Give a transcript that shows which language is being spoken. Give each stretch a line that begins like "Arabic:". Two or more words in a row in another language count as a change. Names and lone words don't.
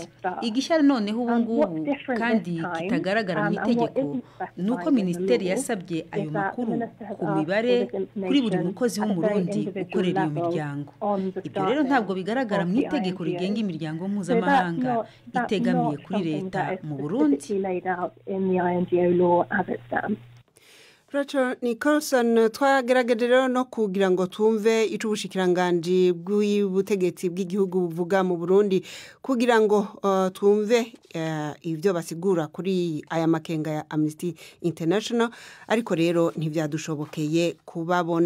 Kinyarwanda: Igishya noneho ubu ngubu kandi kitagaragara mu itegeko ni uko minisiteri yasabye ayo makuru ku mibare kuri buri mukozi w'umurundi ukorera iyo miryango. Ibyo rero ntabwo bigaragara mu itegeko rigenga imiryango mpuzamahanga itegamiye kuri leta mu Burundi.
Rundi: Rachel Nicholson, twagerageje rero no kugira ngo tumve ico ubushikiranganje bw'ubutegetsi bw'igihugu buvuga mu Burundi kugira ngo tumve ivyo basigura kuri aya makenga ya Amnesty International, ariko rero ntivyadushobokeye kubabona.